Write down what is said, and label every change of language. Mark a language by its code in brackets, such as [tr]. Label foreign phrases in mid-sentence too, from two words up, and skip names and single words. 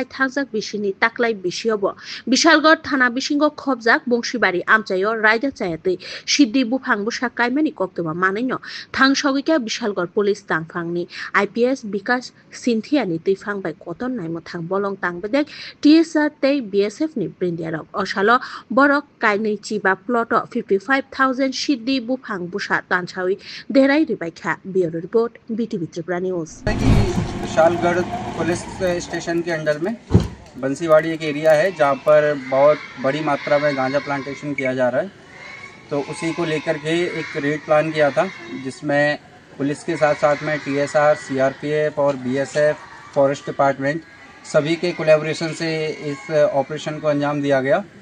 [trp] thangjak bisini taklai bisiobo bishalgor thana bisingo khobjak bongshibari amchayo raida chayate siddi bufang busa kaimani koktoma manino thangsogika bishalgor police tangfangni IPS Bikas Cynthia ni tuifang bai koton naimo thang bolong tangbedek TSR te BSF ni brindiarok osalo borok kainai chiba plot 55,000 siddi bufang busa tanchawi derai ribaikha [en] bureau report [trp] BTV Tripura News [hi] विशालगढ़ पुलिस स्टेशन के अंडर में बंसीवाड़ी एक एरिया है जहाँ पर बहुत बड़ी मात्रा में गांजा प्लांटेशन किया जा रहा है। तो उसी को लेकर के एक रेड प्लान किया था जिसमें पुलिस के साथ साथ में TSR, CRPF और BSF, [en] forest department [hi] सभी के कोलैबोरेशन से इस ऑपरेशन को अंजाम दिया गया।